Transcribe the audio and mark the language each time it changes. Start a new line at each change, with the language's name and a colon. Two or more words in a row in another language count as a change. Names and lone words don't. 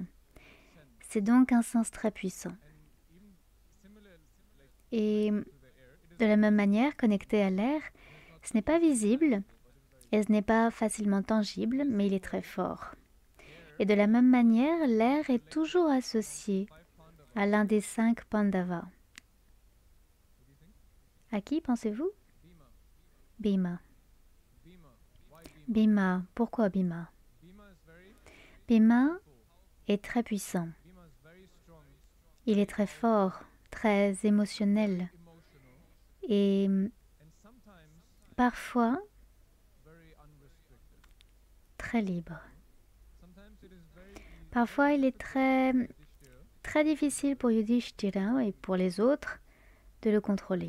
French: C'est donc un sens très puissant. Et de la même manière, connecté à l'air, ce n'est pas visible et ce n'est pas facilement tangible, mais il est très fort. Et de la même manière, l'air est toujours associé à l'un des 5 Pandavas. À qui pensez-vous? Bhima. Bhima. Pourquoi Bhima? Bhima est très puissant. Il est très fort, très émotionnel et parfois très libre. Parfois, il est très difficile pour Yudhishthira et pour les autres de le contrôler.